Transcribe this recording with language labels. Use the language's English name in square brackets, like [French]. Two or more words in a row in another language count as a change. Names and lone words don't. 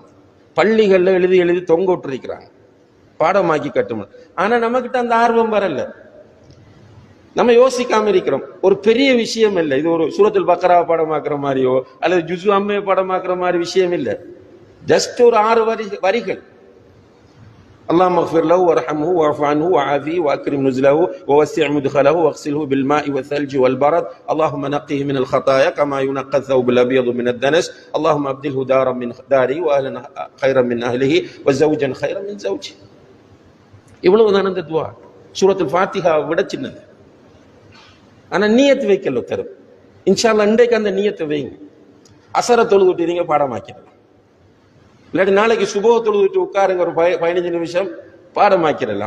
[Tamil] பள்ளிகள்ல எழுதி எழுதி தொங்க விட்டுருக்கிறாங்க, பாடமாக்கி கட்டும். ஆனா நம்ம கிட்ட அந்த ஆர்வம் வரல. நம்ம யோசிக்காம இருக்கிறோம். ஒரு பெரிய விஷயம் இல்லை இது. ஒரு சூரத்துல் பக்ரா பாடமாக்குற மாதிரியோ அல்லது ஜுஸு அம்மையை பாடமாக்குற மாதிரி விஷயம் இல்லை. ஜஸ்ட் ஒரு 6 வரிகள். [Arabic] اللهم اغفر له وارحمه واعف عنه وعافيه واكرم نزله ووسع مدخله واغسله بالماء والثلج والبرد اللهم نقه من الخطايا كما ينقى الثوب الابيض من الدنس اللهم ابدله دارا من داره واهلا خيرا من اهله وزوجا خيرا من زوجه. [Tamil] இவ்வளவுதான் அந்த துஆ. சூரத்துல் ஃபாத்திஹா விட சின்னது. ஆனா நியத் வைக்கல தரும். [Arabic] إن شاء الله [Tamil] இன்றைக்கு அந்த நியத்தை வைங்க. அசர தொழுதுட்டு நீங்க பாடமாக்கிடலாம். இல்லாட்டி நாளைக்கு சுபஹ தொழுதுட்டு உட்காருங்க, ஒரு 15 நிமிஷம் பாடமாக்கிடலாம்.